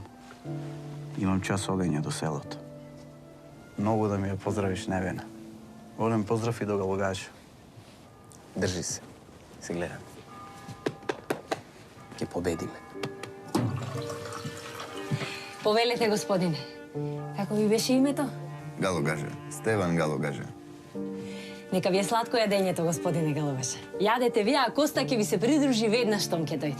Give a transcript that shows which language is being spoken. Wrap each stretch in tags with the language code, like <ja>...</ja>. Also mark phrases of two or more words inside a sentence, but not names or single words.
<mk>Имам час одење до селото. Многу да ми ја поздравиш невена. Голем поздрав и до Галугаша. Држи се. Се гледам. Ќе победиме. Повелете, господине. Како ви беше името? Galugaža. Stevan Galugaža. Нека ви е сладко јадењето, господине Галугаша. Јадете ви, а Коста ќе ви се придружи веднаш штом ќе дојде.</mk>